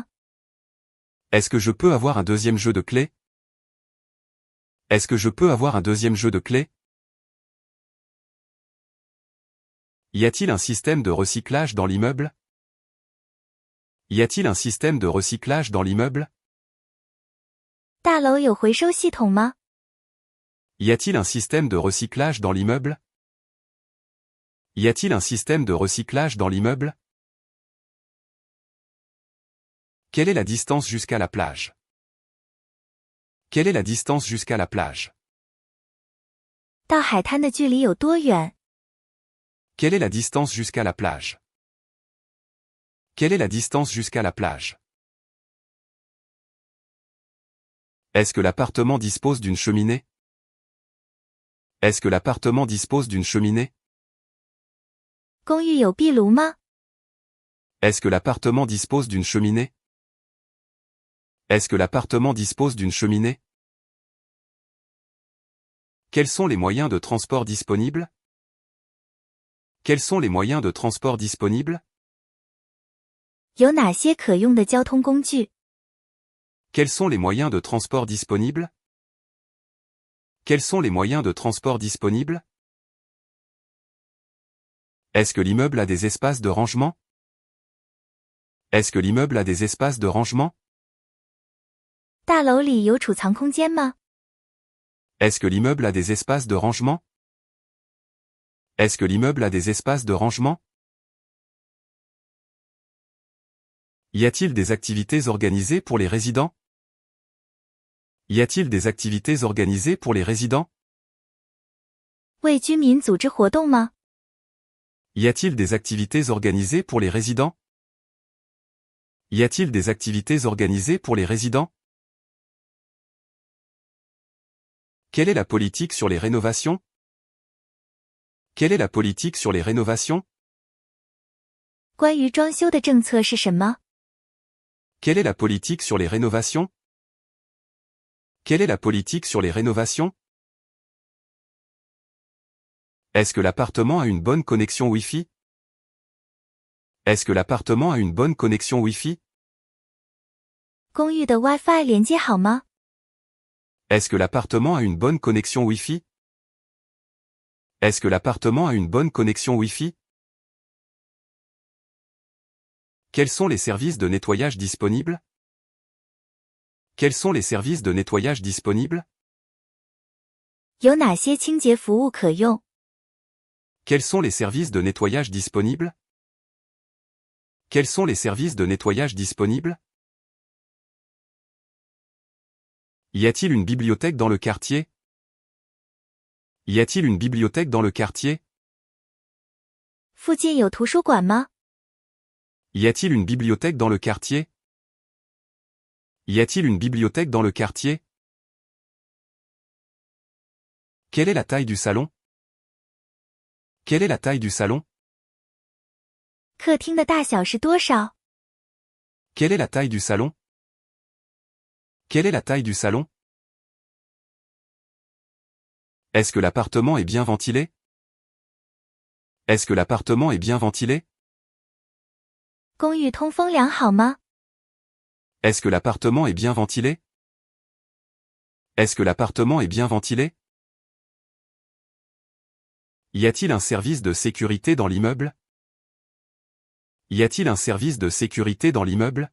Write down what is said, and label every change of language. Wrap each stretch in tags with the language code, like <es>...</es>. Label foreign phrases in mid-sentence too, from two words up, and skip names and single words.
<fr>Est-ce que je peux avoir un deuxième jeu de clés? Est-ce que je peux avoir un deuxième jeu de clés? Y a-t-il un système de recyclage dans l'immeuble? Y a-t-il un système de recyclage dans l'immeuble?</fr> <zh>大楼有回收系统吗？</zh> <fr>Y a-t-il un système de recyclage dans l'immeuble? Y a-t-il un système de recyclage dans l'immeuble? Quelle est la distance jusqu'à la plage? Quelle est la distance jusqu'à la plage?</fr> <zh>到海滩的距离有多远？</zh> <fr>Quelle est la distance jusqu'à la plage? Quelle est la distance jusqu'à la plage? Est-ce que l'appartement dispose d'une cheminée? Est-ce que l'appartement dispose d'une cheminée?</fr> <zh>公寓有壁炉吗？</zh> <fr>Est-ce que l'appartement dispose d'une cheminée? Est-ce que l'appartement dispose d'une cheminée? Quels sont les moyens de transport disponibles? Quels sont les moyens de transport disponibles?</fr> <zh>有哪些可用的交通工具？</zh> <fr>Quels sont les moyens de transport disponibles? Quels sont les moyens de transport disponibles? Est-ce que l'immeuble a des espaces de rangement? Est-ce que l'immeuble a des espaces de rangement?</fr> <zh>大楼里有储藏空间吗？</zh> <fr>Est-ce que l'immeuble a des espaces de rangement? Est-ce que l'immeuble a des espaces de rangement? Y a-t-il des activités organisées pour les résidents? Y a-t-il des activités organisées pour les résidents?</fr> <zh>为居民组织活动吗？</zh> <fr>Y a-t-il des activités organisées pour les résidents? Y a-t-il des activités organisées pour les résidents? Quelle est la politique sur les rénovations? Quelle est la politique sur les rénovations?</fr> <zh>关于装修的政策是什么？</zh> <fr>Quelle est la politique sur les rénovations? Quelle est la politique sur les rénovations? Est-ce que l'appartement a une bonne connexion Wi-Fi? Est-ce que l'appartement a une bonne connexion Wi-Fi?</fr> <zh>公寓的 WiFi 连接好吗？</zh> <fr>Est-ce que l'appartement a une bonne connexion Wi-Fi? Est-ce que l'appartement a une bonne connexion Wi-Fi? Quels sont les services de nettoyage disponibles? Quels sont les services de nettoyage disponibles?</fr> <zh>有哪些清洁服务可用？</zh> <fr>Quels sont les services de nettoyage disponibles? Quels sont les services de nettoyage disponibles? Y a-t-il une bibliothèque dans le quartier? Y a-t-il une bibliothèque dans le quartier?</fr> <zh>附近有图书馆吗？</zh> <fr>Y a-t-il une bibliothèque dans le quartier? Y a-t-il une bibliothèque dans le quartier? Quelle est la taille du salon? Quelle est la taille du salon?</fr> <zh>客厅的大小是多少？</zh> <fr>Quelle est la taille du salon? Quelle est la taille du salon? Est-ce que l'appartement est bien ventilé? Est-ce que l'appartement est bien ventilé?</fr> <zh>公寓通风良好吗？</zh> <fr>Est-ce que l'appartement est bien ventilé? Est-ce que l'appartement est bien ventilé? Y a-t-il un service de sécurité dans l'immeuble? Y a-t-il un service de sécurité dans l'immeuble?</fr>